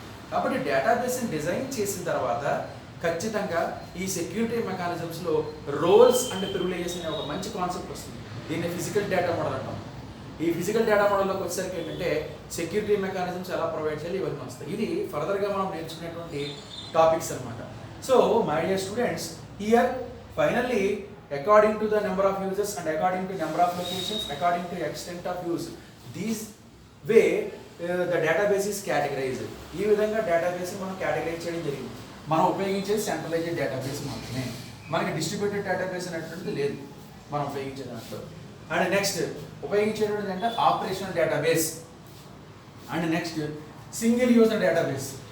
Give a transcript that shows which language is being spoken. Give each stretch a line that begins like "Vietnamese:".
Telugu: కాబట్టి డేటాబేస్ని డిజైన్ చేసిన తర్వాత ఖచ్చితంగా ఈ సెక్యూరిటీ మెకానిజమ్స్లో రోల్స్ అండ్ ప్రివిలేజెస్ అనే ఒక మంచి కాన్సెప్ట్ వస్తుంది. దీన్ని ఫిజికల్ డేటా మోడల్ అంటాం. ఈ ఫిజికల్ డేటా మోడల్లోకి వచ్చేసరికి ఏంటంటే సెక్యూరిటీ మెకానిజమ్స్ ఎలా ప్రొవైడ్ చేయాలి ఇవన్నీ వస్తాయి. ఇది ఫర్దర్గా మనం నేర్చుకునేటువంటి టాపిక్స్ అనమాట.
English: So my dear students, here finally according to the number of users and according to number of locations, according to extent of use, these way the database is categorized.
Telugu: ఈ విధంగా database మనం categorise చేయడం జరిగింది. మనం ఉపయోగించేది centralized database మాత్రమే, మనకి distributed database అనేటువంటిది లేదు మనం ఉపయోగించే దాంట్లో. అండ్ నెక్స్ట్ ఉపయోగించేటువంటిది అంటే operational database. And next single user database.